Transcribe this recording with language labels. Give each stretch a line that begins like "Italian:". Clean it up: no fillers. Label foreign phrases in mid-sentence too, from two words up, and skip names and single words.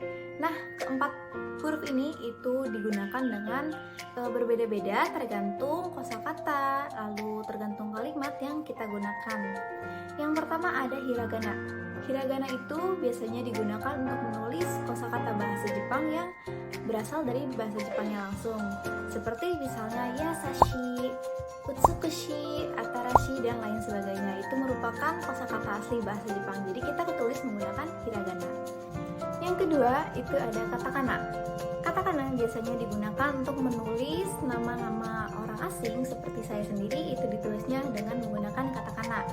Indonesian: Nah, keempat huruf ini itu digunakan dengan berbeda-beda tergantung kosakata, lalu tergantung kalimat yang kita gunakan. Yang pertama ada hiragana. Hiragana itu biasanya digunakan untuk menulis kosakata bahasa Jepang yang berasal dari bahasa Jepangnya langsung. Seperti misalnya
Japanese: やさしい、うつくしい、あたらしい,
Indonesian: dan lain sebagainya. Itu merupakan kosakata asli bahasa Jepang. Jadi kita tulis menggunakan hiragana. Yang kedua itu ada katakana. Katakana biasanya digunakan untuk menulis nama-nama orang asing seperti saya sendiri, itu ditulisnya dengan menggunakan katakana.